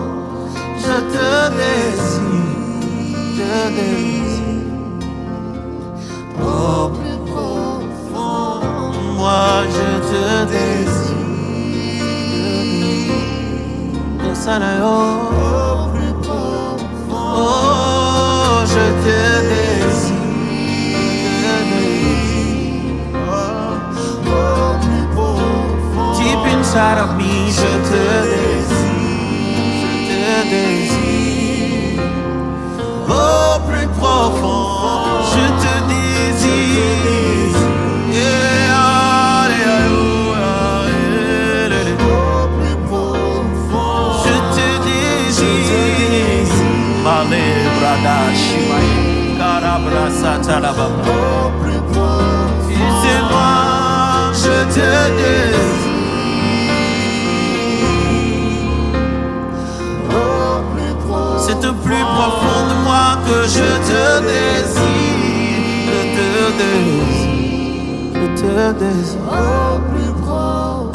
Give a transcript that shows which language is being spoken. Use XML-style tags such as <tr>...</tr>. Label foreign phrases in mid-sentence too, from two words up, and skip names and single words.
<fr>Je te désire, au plus profond. Moi je te désire, au plus profond. Oh, je te désire.</fr> <en>Deep inside of me,</en> <fr>je te désire. désire. Au plus profond, je te désire. Je te désire. Male brada shimai karabra satalababa. Tu sais moi, je te désire. C'est au plus profond de moi que je te désire. Je te désire. Je te désire.</fr>